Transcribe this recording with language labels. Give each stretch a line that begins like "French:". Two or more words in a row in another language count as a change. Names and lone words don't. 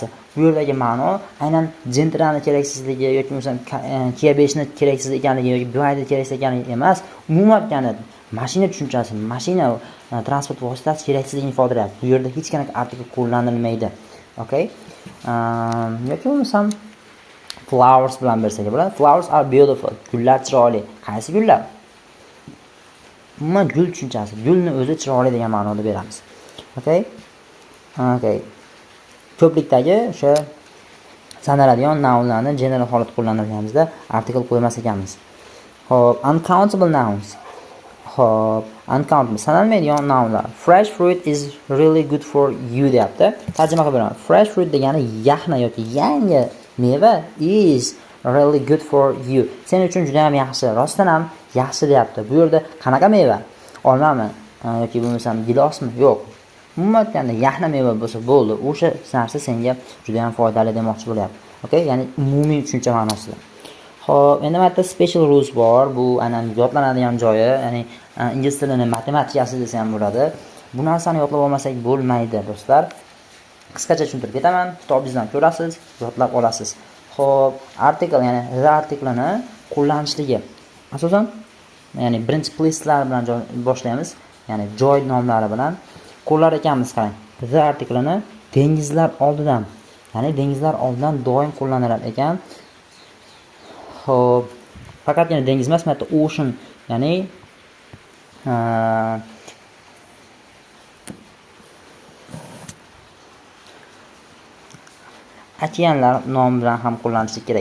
Uzbek: Bu yerdagi ma'no aynan gentrani keraksizligi yoki bo'lmasam kiyabeshni keraksiz ekanligi yoki buyayda keraksiz ekanligi emas, umuman olganda mashina tushunchasi, mashina transport vositasi keraksizligini ifodalayapti. Bu yerda hech qanaqa article qo'llanilmaydi. Okay? Yoki bo'lmasam flowers bilan bersak bo'ladi.
English: Flowers are beautiful.
Uzbek: Gullar chiroyli. Qaysi gullar? Umuman gul tushunchasi, gulni o'zi chiroyli degan ma'noda beramiz. Okay? Ko'plikdagi o'sha sanaladigan nounlarni general holat qo'llanganimizda article qo'ymas ekanmiz.
English: Xo'p, uncountable nouns.
Uzbek: Xo'p, uncountable sanalmaydigan nounlar.
English: Fresh fruit is really good for you deyapti.
Uzbek: Tarjima qilib beraman.
English: Fresh fruit
Uzbek: degani yaxna yoki yangi meva
English: is really good for you.
Uzbek: Sen uchun juda ham yaxshi, rostdan ham yaxshi deyapti. Bu yerda qanaqa meva? Olmami yoki bo'lmasam gilosmi? Yo'q. Umuman olganda yaxna meva bo'lsa bo'ldi. O'sha narsa senga juda ham foydali demoqchi bo'lyapti. Okay, ya'ni umumiy tushuncha ma'nosida. Xo'p, endi mana
English: special rules
Uzbek: bor. Bu aynan yodlanadigan joyi, ya'ni ingliz tilini matematikasi desa ham bo'ladi. Bu narsani yodlab olmasak bo'lmaydi, do'stlar. Qisqacha tushuntirib ketaman. Kitobingizdan ko'rasiz, yodlab olasiz. Xo'p, article, ya'ni
English: the article-ni
Uzbek: qo'llanishligi. Asosan, ya'ni birinchi place'lar bilan boshlaymiz. Ya'ni joy nomlari bilan qo'llar ekanmiz, qarang.
English: The article-ni
Uzbek: dengizlar oldidan, ya'ni dengizlar oldidan doim qo'llanilar ekan. Xo'p, faqatgina dengiz emas, mana ocean, ya'ni okeanlar nomi bilan ham qo'llanilishi kerak.